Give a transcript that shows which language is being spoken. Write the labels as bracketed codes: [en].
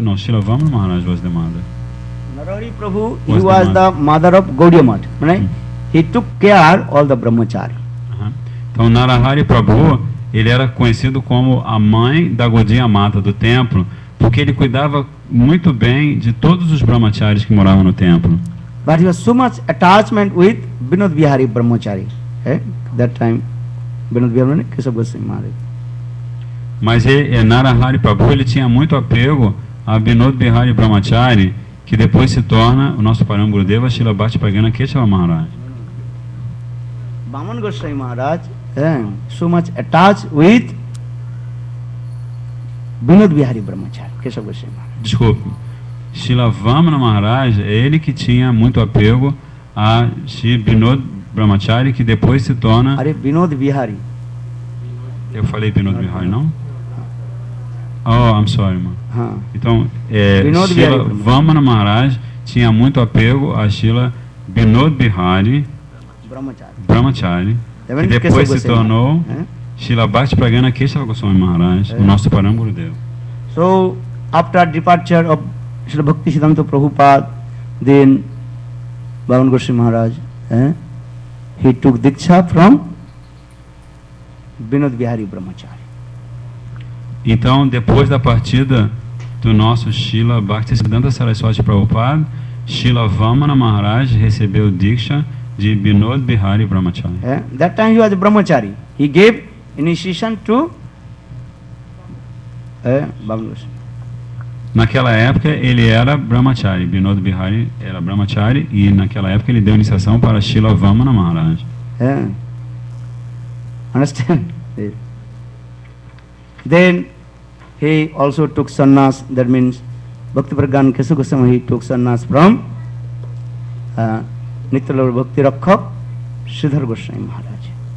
[en] No, Srila Vamana Maharaj was the mother. Narahari Prabhu, he was the mother of Gaudiya Mat, right? He took care all the brahmachari. [pt] Então Narahari Prabhu, ele era conhecido como a mãe da Gaudiya Mata do templo, porque ele cuidava muito bem de todos os brahmacharis que moravam no templo. [en] But he was so much attachment with Vinod Bihari Brahmachari. That time, Vinod Bihari Keshav Goswami Maharaj. [pt] Mas Narahari Prabhu, ele tinha muito apego a Vinod Bihari Brahmachari, que depois se torna o nosso Param Gurudeva, Srila Bhakti Pragana Keshava Maharaj. [en] Vaman Goswami Maharaj, so much attached with Vinod Bihari Brahmachari, Keshava Goswami Maharaj. [pt] Desculpe, Srila Vamana Maharaj, é ele que tinha muito apego a Shri Vinod Brahmachari, que depois se torna... Vinod Bihari. Eu falei Vinod Bihari, não? [en] Oh, I'm sorry, [pt] mano. Então, Srila Vamana Maharaj tinha muito apego a Srila Vinod Bihari Brahmachari, que depois se tornou Srila Bhakti Pragana Keshava Goswami Maharaj, o nosso Param Gurudeva. [en] So, after departure of Srila Bhakti Siddhanta Prabhupada, then Vaman Goswami Maharaj, he took Diksha from Vinod Bihari Brahmachari. [pt] Então, depois da partida do nosso Srila Bhaktisiddhanta Saraswati Prabhupada, Srila Vamana Maharaj recebeu Diksha de Vinod Bihari Brahmachari. [en] That time he was a Brahmachari. He gave initiation to Vaman Goswami. [pt] Naquela época ele era Brahmachari, Vinod Bihari era Brahmachari, e naquela época ele deu iniciação para Srila Vamana Maharaj. [en] Understand? Then he also took sannyas, that means Bhakti Pragyan Keshava Goswami, he took sannyas from Nitya Bhakti Rakkhak Sridhar Goswami Maharaj.